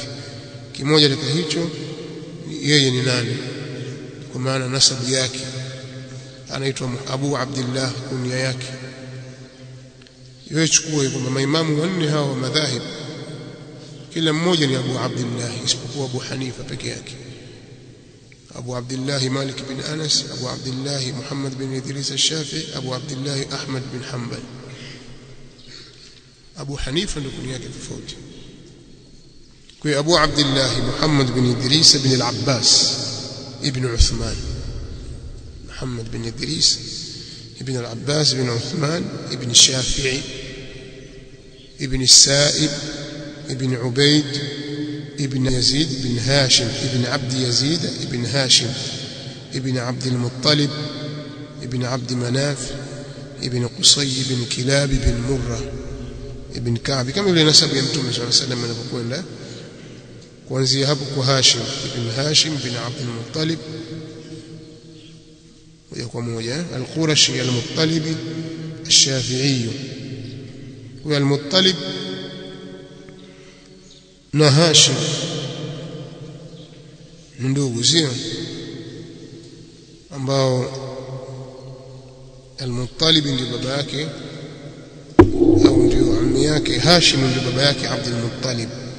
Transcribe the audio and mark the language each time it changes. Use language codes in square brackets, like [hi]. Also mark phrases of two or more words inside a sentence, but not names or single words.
[sw] Kimoja katika hicho yeye ni nani, kwa maana nasabu yake, anaitwa Abu Abdullah kunia yake. Yeye chukua kwamba maimamu wanne hawa wa madhahib kila mmoja ni Abu Abdullah isipokuwa Abu Hanifa peke yake. Abu Abdullah Malik bin Anas, Abu Abdullah Muhammad bin Idris al-Shafi'i, Abu Abdullah Ahmad bin Hanbal. Abu Hanifa ndio kunia yake tofauti. Kwa Abu Abdullah Muhammad bin Idris bin al-Abbas ibn Uthman, Muhammad bin Idris ibn al-Abbas ibn Uthman ibn Shafi'i ibn Sa'ib ibn Ubayd ibn Yazid ibn Hashim ibn Abd Yazid ibn Hashim ibn Abd al-Muttalib ibn Abd Manaf ibn Qusay ibn Kilab ibn Murrah ibn Ka'b, kama ile nasabu ya Mtume [ar] صلى الله عليه وسلم [sw] anapokwenda kuanzia hapo kwa Hashim ibn Hashim ibn Abd al-Muttalib moja kwa moja al-Qurashi al-Muttalibi al-Shafi'i. Kwa al-Muttalib na Hashim ndugu sio, ambao al-Muttalib ndio baba yake au ndio ammi yake, Hashim ndio baba yake Abd al-Muttalib.